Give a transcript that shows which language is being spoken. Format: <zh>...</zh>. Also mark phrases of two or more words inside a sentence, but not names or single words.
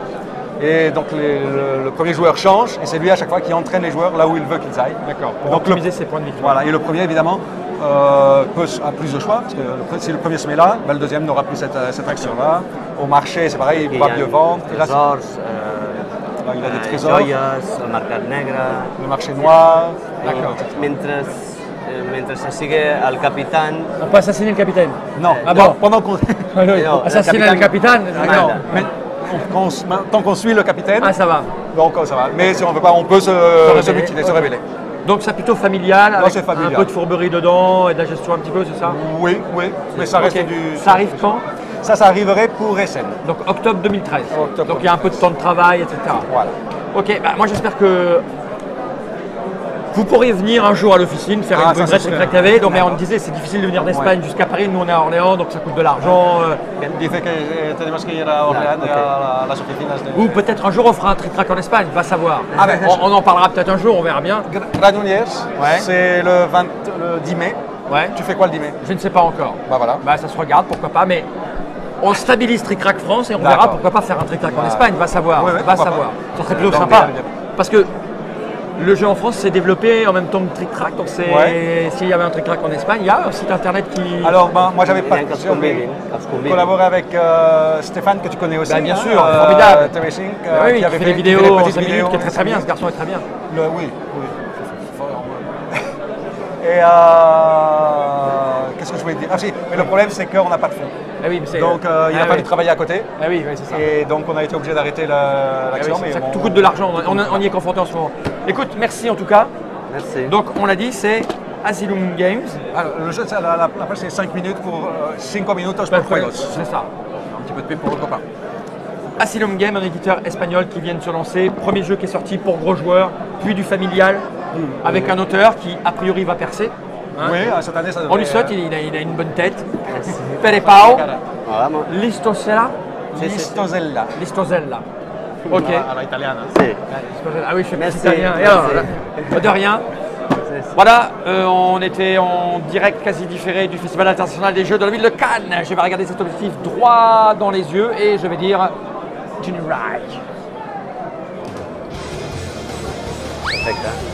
<fr>Et donc le premier joueur change et c'est lui à chaque fois qui entraîne les joueurs là où il veut qu'ils aillent. D'accord, pour Donc optimiser ses points de victoire. Voilà, et le premier évidemment a plus de choix, parce que si le premier se met là, ben, le deuxième n'aura plus cette action-là. Au marché, c'est pareil, il</fr> <ca>Hi</ca> <fr>pourra</fr> <ca>ha</ca> <fr>mieux vendre. Et là,</fr> <ca>tresors,</ca> <fr>il a des trésors,</fr> <ca>joies, el mercat negre...</ca> <fr>le marché noir. D'accord.</fr> <ca>Mentre se sigui el capitán...</ca> <fr>On peut assassiner le capitaine. Non, Ah non, bon. pendant qu'on Non, Assassiner le capitaine. non, mais tant qu'on suit le capitaine, Ah, ça va. donc ça va. Mais si on veut pas, on peut se mutiner, se révéler. Donc c'est plutôt familial, avec c'est familial. un peu de fourberie dedans et de la gestion un petit peu, c'est ça? Oui, oui, mais ça reste Ok. du... Ça arrive quand? Ça arriverait pour Essen. Donc octobre 2013. Octobre. Donc il y a un peu de temps de travail, etc. Voilà. Ok, bah, moi j'espère que vous pourrez venir un jour à l'officine, faire Ah, une ça, vraie c'est Trick sûr. TV. Donc mais on me disait c'est difficile de venir d'Espagne jusqu'à Paris, nous on est à Orléans, donc ça coûte de l'argent.</fr> <es>Dice que tenemos que ir a Orléans</es> <fr>et à</fr> <es>las oficinas de...</es> <fr>Ou peut-être un jour on fera un trick track en Espagne, va savoir. Ah ben, on en parlera peut-être un jour, on verra bien. Granollers, Ouais. c'est le 10 mai. Ouais. Tu fais quoi le 10 mai? Je ne sais pas encore. Bah voilà. Bah ça se regarde, pourquoi pas, mais on stabilise Trick Track France et on verra D'accord. pourquoi pas faire un Trick Track en Ouais. Espagne, va savoir. Ouais, ouais, va pourquoi savoir. pas. Ça serait plutôt Donc, sympa. bien. Parce que le jeu en France s'est développé en même temps que Trick Track, donc c'est Ouais. s'il y avait un Trick Track en Espagne, il y a un site internet qui. Alors, ben, moi j'avais</fr> <ca>N'hi ha que els convidin,</ca> <fr>collaboré avec Stéphane, que tu connais aussi. Bah, bien hein, sûr, formidable. TV5, Bah oui, oui, qui fait des vidéos des en petites 5 minutes, vidéos, qui est très très bien, ce garçon est très bien. Oui, oui. Et qu'est-ce que je voulais dire? Ah si, mais le problème c'est qu'on n'a pas de fonds. Ah oui, mais c'est- Donc il ah a fallu oui. travailler à côté. Ah oui, oui, c'est ça. Et donc on a été obligé d'arrêter Ah oui, l'action. c'est mais ça, bon, tout coûte de l'argent, on y est confronté en ce moment. Écoute, merci en tout cas. Merci. Donc on l'a dit, c'est Asylum Games. Alors, le jeu, la page c'est 5 minutes pour 5</fr> <es>minutos por juegos.</es> <fr>C'est ça. Un petit peu de pub pour le copain. Asylum Game, un éditeur espagnol qui vient de se lancer. Premier jeu qui est sorti pour gros joueurs, puis du familial, avec un auteur qui a priori va percer. Hein. Oui, cette année ça devrait... On lui souhaite, il a une bonne tête. Perepao, Hola, Listosella. Listosella. Listosella. Ok.</fr> <es>À la italiana. Sí.</es> <fr>Listosella. Ah oui, je suis Merci, italien. Et merci. alors, là, de rien. Voilà, on était en direct quasi différé du Festival international des jeux de la ville de Cannes. Je vais regarder cet objectif droit dans les yeux et je vais dire Junior Ride.</fr> <ca>Perfecte.</ca>